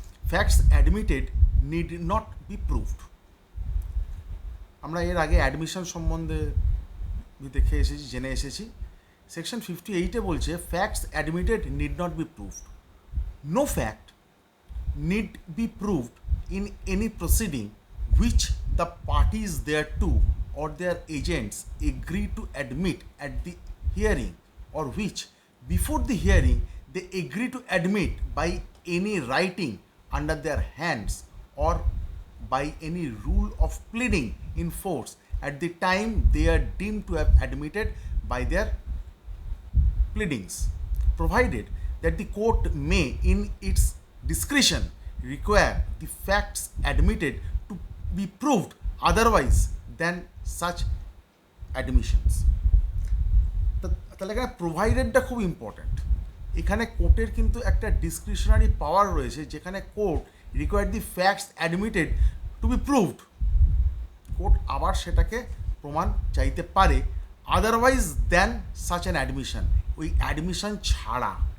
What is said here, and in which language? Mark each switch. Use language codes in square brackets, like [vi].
[en] Facts admitted need not be proved. [bn] আমরা এর আগে অ্যাডমিশন সম্বন্ধে দেখে এসেছি, জেনে এসেছি। সেকশন 58-এ বলছে [en] Facts admitted need not be proved. No fact need be proved in any proceeding which the parties thereto or their agents agree to admit at the hearing, or which before the hearing they agree to admit by any writing under their hands or by any rule of pleading in force at the time they are deemed to have admitted by their pleadings, provided that the court may in its discretion require the facts admitted to be proved otherwise than such admissions. [bn] তাহলে এখানে প্রোভাইডেডটা খুব important. এখানে কোর্টের কিন্তু একটা discretionary পাওয়ার রয়েছে, যেখানে court [en] Require the facts admitted to be proved. [bn] Court আবার সেটাকে প্রমাণ চাইতে পারে [en] otherwise than such an admission, [bn] ওই অ্যাডমিশন ছাড়া।